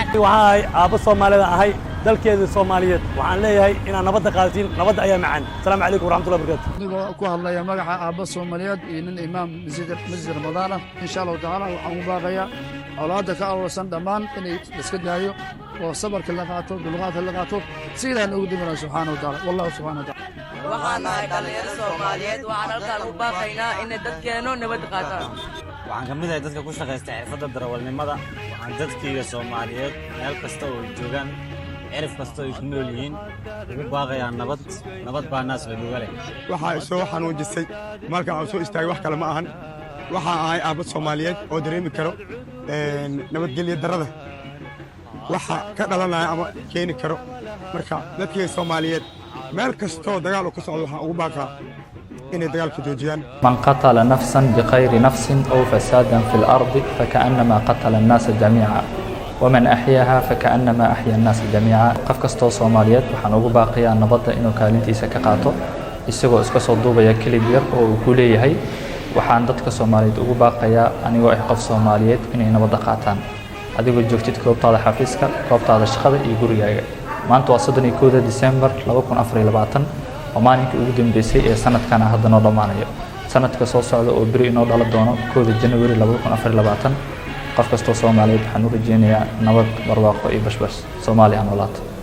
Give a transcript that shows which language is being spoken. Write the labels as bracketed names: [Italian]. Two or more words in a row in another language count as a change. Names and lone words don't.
[Somali] waxaan aabba Soomaaliyeed ahay dalkeeda Soomaaliyeed waxaan leeyahay inaan nabad qaatin nabad ayaa macaan [Arabic] السلام عليكم ورحمة الله وبركاته [Somali] anigoo ku hadlaya magaca aabba Soomaaliyeed iyo nin imaam masjid Ramadaan [Arabic] إن شاء الله تعالى [Somali] waxaan u baaqayaa awlaadda ka awrsan dhamaan inay iska daayo oo sabarka la qaato dulqaadka la qaato sidaan ugu dimaana [Arabic] سبحانه وتعالى والله سبحانه وتعالى [Somali] waxaan nahay dhalinyaro Soomaaliyeed waxaan halkaan u baaqaynaa inay dadkeena nabad qaataan waxaan ka mid ahay dadka ku shaqeysta xirfadda darawalnimada waxaan dadkayga Soomaaliyeed meel kasta oo joogaan cirif kasta oo ku nool yihiin ugu baaqayaa nabad baa naas la dhugalay waxa soo xanuujisay marka aan soo istaagay wax kale ma ahan waxa ahay aabba Soomaaliyeed oo dareemi karo nabadgelyo darada waxa ka dhalanaya ama keeni karo marka dadkii Soomaaliyeed meel kasta oo dagaal ku socdo waxa ugu baaqaa inay dagaalka joojiyaan [Arabic] من قتل نفسا بغير نفس أو فسادا في الأرض فكأنما قتل الناس جميعا ومن أحياها فكأنما أحيا الناس جميعا [Somali] qof kasto Soomaaliyeed waxaan ugu baaqayaa nabadda inuu kaalintiisa ka qaato isagoo iska soo duubaya kilib yar oo uu ku leeyahay waxaan dadka Soomaaliyeed ugu baaqayaa anigoo ah qof Soomaaliyeed inay nabadda qaataan adigoo joogtid goobtaada xafiiska goobtaada shaqada iyo gurigaaga maanta waa 31 December 2024 oo maalinkii ugu dambeysay ee sanadkan hadda noo dhamaanayo sanadka soo socda oo biri inoo dhala doono 1 January 2024 qof kastoo Soomaaliyeed waxaan u rajeynayaa nabad barwaaqo iyo bashbash Soomaaliya noolaato